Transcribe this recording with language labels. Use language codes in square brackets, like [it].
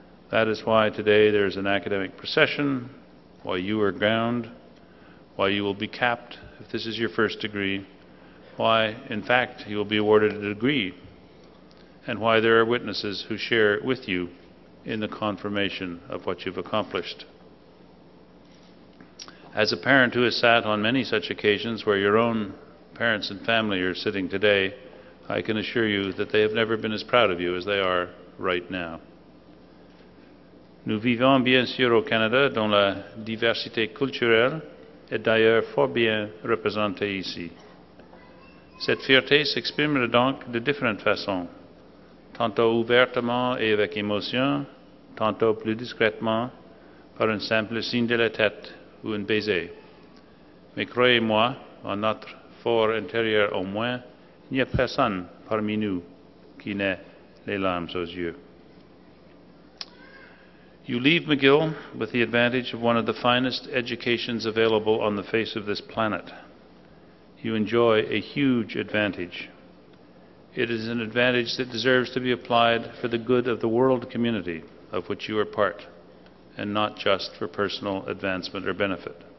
[en] That is why today there is an academic procession, why you are gowned, why you will be capped if this is your first degree, why, in fact, you will be awarded a degree, and why there are witnesses who share with you in the confirmation of what you've accomplished. As a parent who has sat on many such occasions where your own parents and family are sitting today, I can assure you that they have never been as proud of you as they are right now. [fr] Nous vivons bien sûr au Canada, dont la diversité culturelle est d'ailleurs fort bien représentée ici. Cette fierté s'exprime donc de différentes façons, tantôt ouvertement et avec émotion, tantôt plus discrètement, par un simple signe de la tête ou un baiser. Mais croyez-moi, en notre fort intérieur au moins, il n'y a personne parmi nous qui n'ait les larmes aux yeux. [en] You leave McGill with the advantage of one of the finest educations available on the face of this planet. You enjoy a huge advantage. It is an advantage that deserves to be applied for the good of the world community of which you are part, and not just for personal advancement or benefit.